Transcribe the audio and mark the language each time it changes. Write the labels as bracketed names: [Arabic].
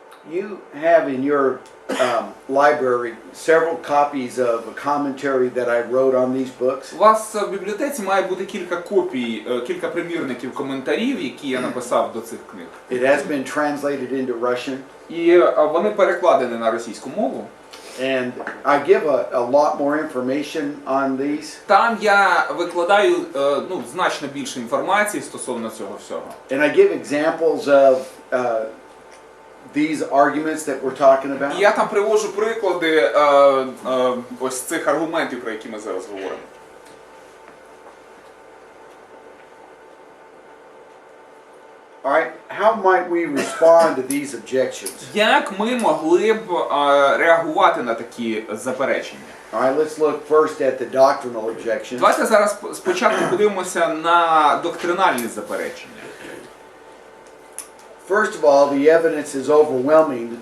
[English] You have in your library several copies of a commentary that I wrote on these books. [Ukrainian] У вас в бібліотеці має бути кілька копій, кілька примірників коментарів, які я написав до цих книг. [English] It has been translated into Russian. [Ukrainian] І вони перекладені на російську мову. [English] And I give a lot more information on these. [Ukrainian] Там я викладаю значно більше інформації стосовно цього всього. [English] And I give examples of these arguments that we're talking about. [Ukrainian] І я там приводжу приклади ось цих аргументів, про які ми зараз говоримо. [English] All right, how might we respond to these objections? [Ukrainian] Як ми могли б реагувати на такі заперечення? [English] All right, let's look first at the doctrinal objections. [Ukrainian] Давайте зараз спочатку подивимося на доктринальні заперечення. [English] First of all, the evidence is overwhelming.